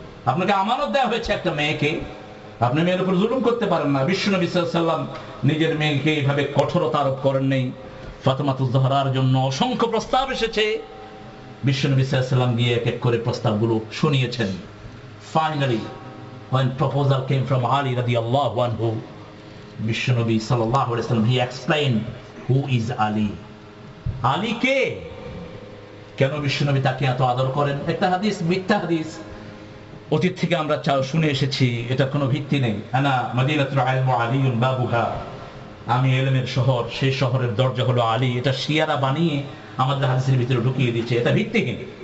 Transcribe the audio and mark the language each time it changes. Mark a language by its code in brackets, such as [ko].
[bn] আপনাকে আমানত দেওয়া হয়েছে একটা মেয়েকে, আপনি মেয়ের উপর জুলুম করতে পারেন না। বিশ্বনবী সাল্লাল্লাহু আলাইহি ওয়াসাল্লাম নিজের মেয়েকে এইভাবে কঠোরতা আরোপ করেন নাই। ফাতেমাতুজ জাহরার জন্য অসংখ্য প্রস্তাব এসেছে, বিশ্বনবী সাল্লাল্লাহু আলাইহি ওয়াসাল্লাম গিয়ে এক এক করে প্রস্তাবগুলো শুনিয়েছেন। [en] Finally, when proposal came from Ali radiyallahu anhu, বিশ্বনবী সাল্লাল্লাহু আলাইহি ওয়াসাল্লাম he explained who is Ali. [bn] Ali কে, কেন বিশ্বনবী তাকে এত আদর করেন? একটা হাদিস, মিথ্যা হাদিস, অতীত থেকে আমরা শুনে এসেছি, এটা কোনো ভিত্তি নেই। [ar] আনা মাদিনাতুল ইলম ওয়া আলিয়ুন বাবুহা, [bn] আমি ইলমের শহর, সেই শহরের দরজা হলো আলী। এটা শিয়ারা বানিয়ে আমাদের হাদিসের ভিতরে ঢুকিয়ে দিচ্ছে, এটা ভিত্তিহীন।